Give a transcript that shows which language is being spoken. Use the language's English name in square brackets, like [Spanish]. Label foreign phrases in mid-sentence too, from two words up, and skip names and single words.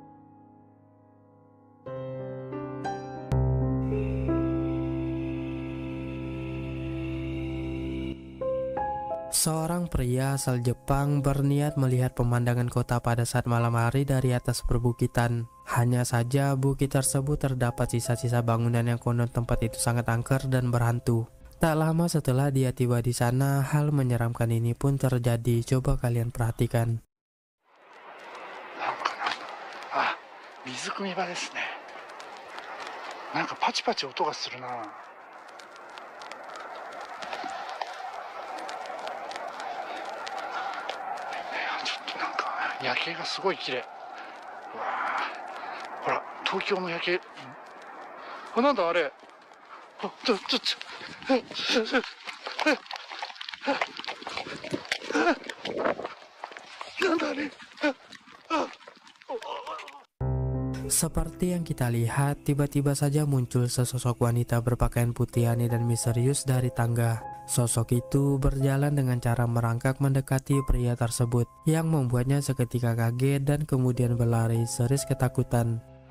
[Indonesian] Seorang pria asal Jepang berniat melihat pemandangan kota pada saat malam hari dari atas perbukitan. Hanya saja bukit tersebut terdapat sisa-sisa bangunan yang konon tempat itu sangat angker dan berhantu. Tak lama setelah dia tiba di sana, hal menyeramkan ini pun terjadi. Coba kalian perhatikan. [Japanese] 水汲み場ですね。なんかパチパチ音がするな。ちょっとなんか夜景がすごい綺麗。うわー、ほら東京の夜景。あ、なんだあれ。なんだあれ。 [Indonesian] Seperti yang kita lihat, tiba-tiba saja muncul sesosok wanita berpakaian putih aneh dan misterius dari tangga. Sosok itu berjalan dengan cara merangkak mendekati pria tersebut, yang membuatnya seketika kaget dan kemudian berlari seris ketakutan.